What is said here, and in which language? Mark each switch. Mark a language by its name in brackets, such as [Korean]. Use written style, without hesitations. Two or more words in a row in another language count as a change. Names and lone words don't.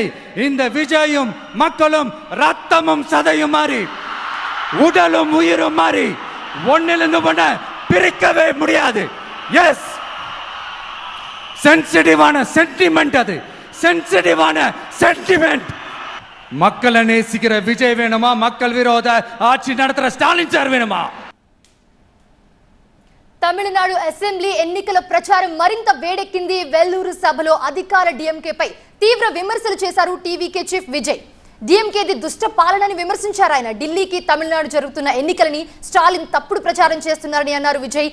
[Tamil] இந்த விஜயும் மக்களும் ரத்தமும் சதையும் மாறி உடலும் உயிரும் மாறி ஒன்னிலிருந்து ஒண்ண பிரிக்கவே முடியாது. எஸ், சென்சிட்டிவான சென்டிமெண்ட், அது சென்சிட்டிவான சென்டிமெண்ட். மக்களை நேசிக்கிற விஜய் வேணுமா, மக்கள் விரோத ஆட்சி நடத்துற ஸ்டாலின் சார் வேணுமா? [Telugu] తమిళనాడు అసెంబ్లీ ఎన్నికల ప్రచారం మరింత వేడెక్కింది. వెల్లూరు సభలో అధికార డీఎంకేపై తీవ్ర విమర్శలు చేశారు టీవీకే చీఫ్ విజయ్. డీఎంకేది దుష్ట పాలనని విమర్శించారు ఆయన. ఢిల్లీకి తమిళనాడు జరుగుతున్న ఎన్నికలని స్టాలిన్ తప్పుడు ప్రచారం చేస్తున్నారని అన్నారు విజయ్.